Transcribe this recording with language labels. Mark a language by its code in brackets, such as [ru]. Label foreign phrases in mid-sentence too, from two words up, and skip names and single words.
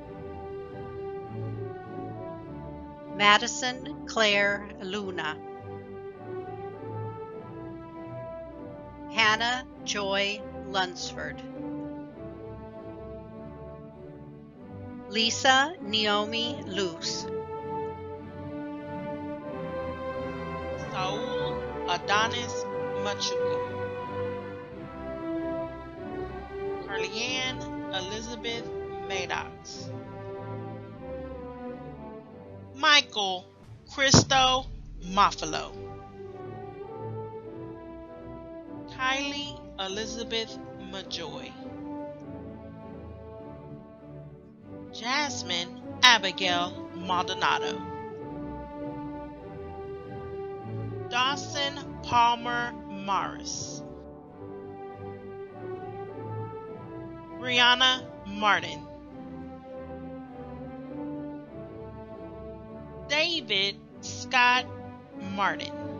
[en] Madison Claire Luna, Hannah Joy Lunsford, Lisa Naomi Luce, Saul Adonis Machuca, Carleanne Elizabeth Maddox, Michael Christo Moffalo, Kylie Elizabeth Majoy, Jasmine Abigail Maldonado, Dawson Palmer Morris, Brianna Martin, David Scott Martin,